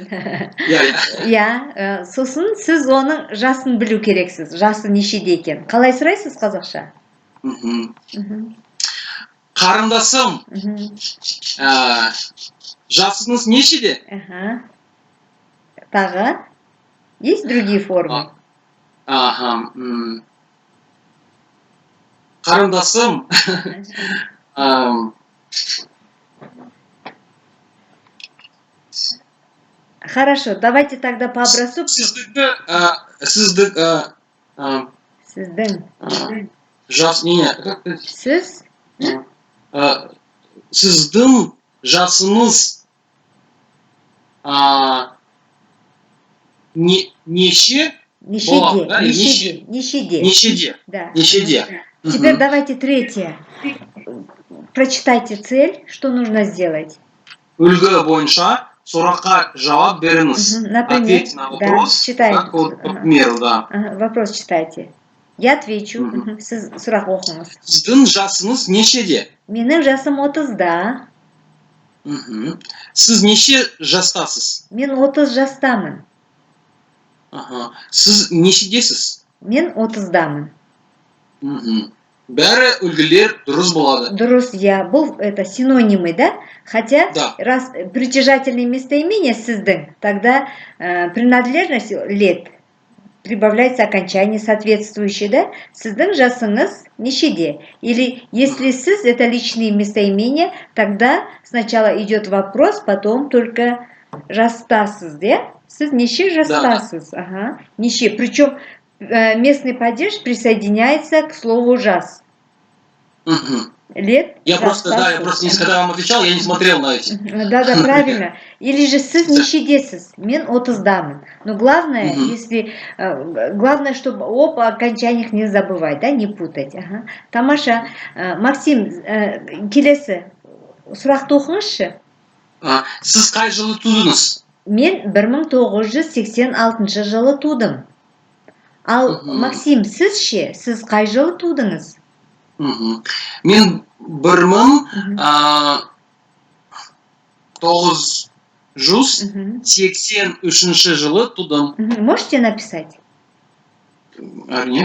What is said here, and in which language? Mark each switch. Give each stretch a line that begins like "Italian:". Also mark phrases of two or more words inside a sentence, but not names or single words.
Kazakh: Иә, сосын сіз оның жасын білу керексіз. Жасы нешеде екен. Қалай сұрайсыз қазақша? Қарындасым, жасыңыз нешеде? Тағы?
Russian: Есть другие формы?
Kazakh: Қарындасым,
Russian: хорошо, давайте тогда по образцу...
Kazakh: Сіздің... Жас, не, Сіз? Сіздің жасыңыз неше? Нешеде. Да. Нешеде.
Russian: Теперь давайте третье. Прочитайте цель, что нужно сделать.
Kazakh: Үлгі бойынша сұраққа жауап беріңіз.
Russian: Ответьте на вопрос. Читайте. Вопрос читайте. Я отвечу.
Kazakh: Сіз сұрақ оқыңыз. Сіздің жасыңыз нешеде? Менің жасым 30-да. Сіз неше жастасыз? Мен 30 жастамын. Сіз нешедесіз? Мен 30-дамын. Бәрі үлгілер дұрыс болады.
Russian: Дұрыс, я. Бұл это синонимы, да? Хотя, раз притяжательное местоимение сіздің, тогда принадлежность лет прибавляется окончание соответствующее, да?
Kazakh: Сіздің жасыңыз нешеде?
Russian: Или если сіз это личные местоимения, тогда сначала идет вопрос, потом только жастасыз, да?
Kazakh: Сіз неше жастасыз? Неше.
Russian: Причем местный падеж присоединяется к слову жас. Лет. Я просто когда вам отвечал, я не смотрел на эти. Да, правильно. Или же
Kazakh: сыз нешедесіз, мен отыздамын.
Russian: Но главное, главное, чтобы об окончаниях не забывать, да, не путать. Ага.
Kazakh: Тамаша, Максим, келесі сұрақты оқыңызшы. Сіз қай жылы тудыңыз? Мен 1986 жылы тудым. Ал Максим, сіз ше, сіз қай жылы тудыңыз? Мен 1983 жылы тудым.
Russian: Можете написать?
Kazakh: Әрине.